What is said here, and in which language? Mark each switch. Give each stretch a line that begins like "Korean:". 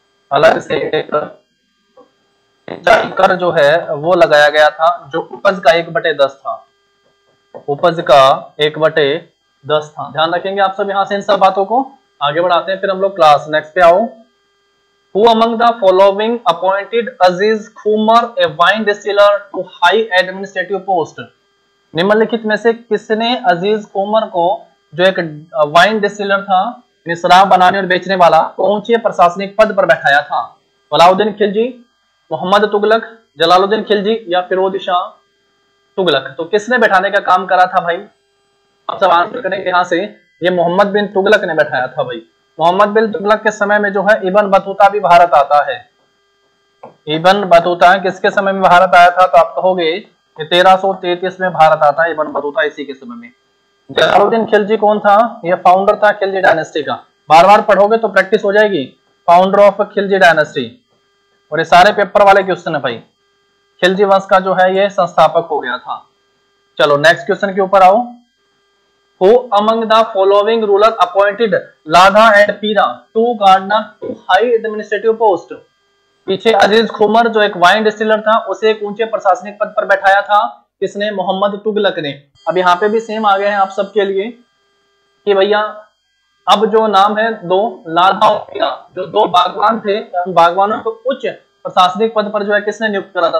Hindi: अलग से एक सिंचाई कर जो है वो लगाया गया था, जो उपज का 1/10 था। उपज का 1/10 था। ध्यान रखेंगे आप सब यहाँ से इन सब बातों को। आगे बढ़ाते हैं फिर हम लोग क्लास नेक्स्ट पे आओ।
English: Who among the following appointed Aziz Khumar a wine distiller to high administrative post?
Hindi: निम्नलिखित में से किसने अजीज कुमर को, जो एक वाइन डिस्टिलर था, शराब बनाने और बेचने वाला, को ऊंचे प्रशासनिक पद पर बैठाया था? अलाउद्दीन खिलजी, मोहम्मद तुगलक, जलालुद्दीन खिलजी या फिरोज शाह तुगलक? तो किसने बैठाने का काम करा था भाई? आप सब आंसर करेंगे यहाँ से, ये मोहम्मद बिन तुगलक ने बैठाया था भाई। मोहम्मद बिन तुगलक के समय में जो है इब्न बतूता भी भारत आता है। इब्न बतूता किसके समय में भारत आया था? तो आप कहोगे कि 1333 में भारत आता है इब्न बतूता, इसी के समय में। जलालुद्दीन खिलजी कौन था? ये फाउंडर था खिलजी डायनेस्टी का। बार बार पढ़ोगे तो प्रैक्टिस हो जाएगी।
English: Founder of Khilji dynasty.
Hindi: और ये सारे पेपर वाले क्वेश्चन है भाई। खिलजी वंश का जो है ये संस्थापक हो गया था। चलो नेक्स्ट क्वेश्चन के ऊपर आओ।
English: Who among the following ruler appointed Ladha and Pira to Gardner to high administrative post?
Hindi: पीछे अजीज खुमर जो एक वाइन डिस्टिलर था, उसे एक ऊंचे प्रशासनिक पद पर बैठाया था। किसने? मोहम्मद तुगलक ने। अब यहाँ पे भी सेम आ गए हैं आप सबके लिए कि भैया अब जो नाम है दो, लाधा और पीरा, जो दो बागवान थे, उन बागवानों को उच्च प्रशासनिक पद पर जो है किसने नियुक्त करा था?